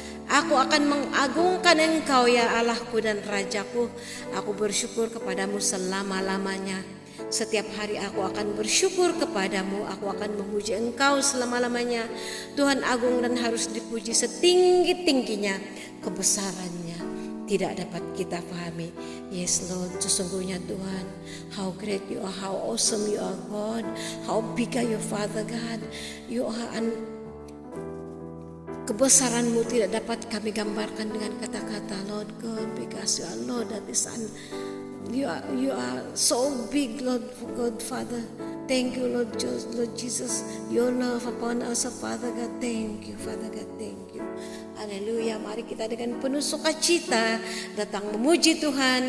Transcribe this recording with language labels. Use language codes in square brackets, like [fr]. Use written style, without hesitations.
[id] Aku akan mengagungkan Engkau ya Allahku dan Rajaku. Aku bersyukur kepadamu selama-lamanya. Setiap hari aku akan bersyukur kepadamu. Aku akan memuji Engkau selama-lamanya. Tuhan agung dan harus dipuji setinggi-tingginya. Kebesarannya tidak dapat kita pahami. [en] Yes Lord, [id] sesungguhnya Tuhan, [en] how great you are, how awesome you are God, how big are you Father God. You are [id] kebesaran-Mu tidak dapat kami gambarkan dengan kata-kata [en] Lord God, because you are Lord that is you are so big Lord God Father. Thank you Lord Jesus, your love upon us Father God. Thank you Father God, thank you. [id] Haleluya, mari kita dengan penuh sukacita datang memuji Tuhan.